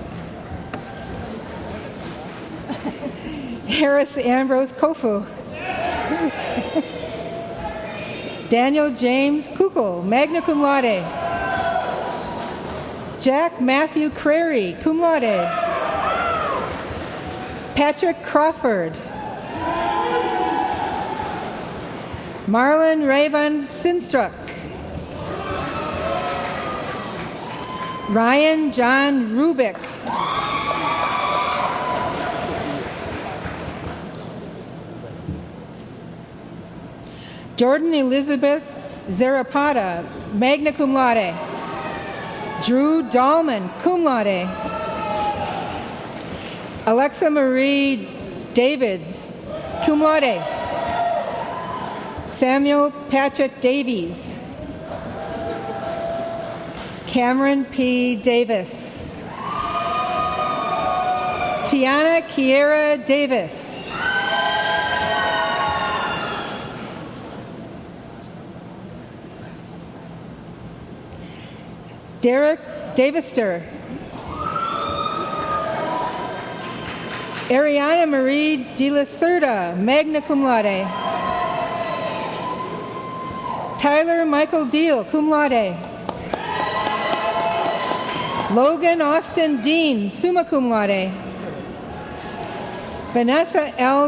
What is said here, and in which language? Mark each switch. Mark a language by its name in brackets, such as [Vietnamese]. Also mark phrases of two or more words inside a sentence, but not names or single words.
[English] Harris Ambrose Kofu. Daniel James Kukul, [Latin] magna cum laude. [English] Jack Matthew Crary, [Latin] cum laude. [English] Patrick Crawford. Marlon Raven Sinstruck. Ryan John Rubik. Jordan Elizabeth Zarapata, [Latin] magna cum laude. [English] Drew Dahlman, [Latin] cum laude. [English] Alexa Marie Davids, [Latin] cum laude. [English] Samuel Patrick Davies. Cameron P. Davis. Tiana Kiera Davis. Derek Davister. Ariana Marie De La Cerda, [Latin] magna cum laude. [English] Tyler Michael Deal, [Latin] cum laude. [English] Logan Austin Dean, [Latin] summa cum laude. [English] Vanessa L.